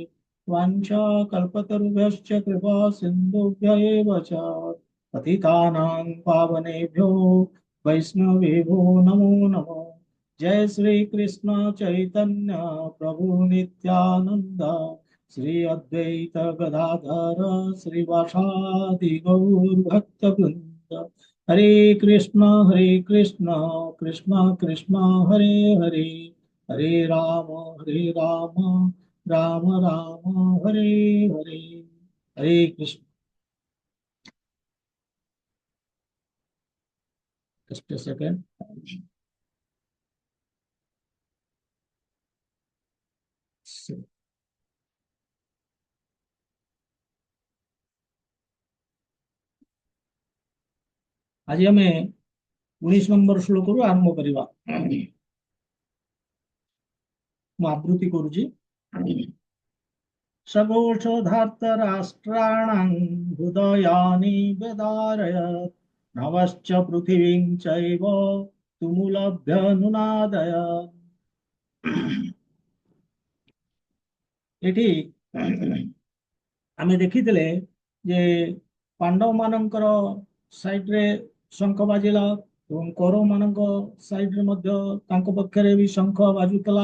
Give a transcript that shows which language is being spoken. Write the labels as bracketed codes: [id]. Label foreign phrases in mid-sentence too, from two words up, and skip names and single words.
[sa] वाञ्छाकल्पतरुभ्यश्च कृपा सिन्धुभ्य एव च पतितानां पावनेभ्यो वैष्णवेभ्यो नमो नमः। जय श्री कृष्ण चैतन्य प्रभु नित्यानंद श्री अद्वैत गदाधर श्रीवासादि गौर भक्त वृंद। हरे कृष्ण कृष्ण कृष्ण हरे हरे हरे राम राम राम हरे हरे। हरे कृष्ण। [en] just second. [or] ଆଜି ଆମେ 19 ନମ୍ବର ଶ୍ଲୋକ ରୁ ଆରମ୍ଭ କରିବା। ମୁଁ ଆବୃତ୍ତି କରୁଛି। [sa] सघोषधार्तराष्ट्राणां हृदयानि व्यदारयत् नभश्च पृथिवीं चैव तुमुलभ्यनुनादयत्। [or] ଏଠି ଆମେ ଦେଖିଥିଲେ ଯେ ପାଣ୍ଡବ ମାନଙ୍କର ସାଇଡରେ ଶଙ୍ଖ ବାଜିଲା ଏବଂ କୌରବ ମାନଙ୍କ ସାଇଡରେ ମଧ୍ୟ ତାଙ୍କ ପକ୍ଷରେ ବି ଶଙ୍ଖ ବାଜୁଥିଲା।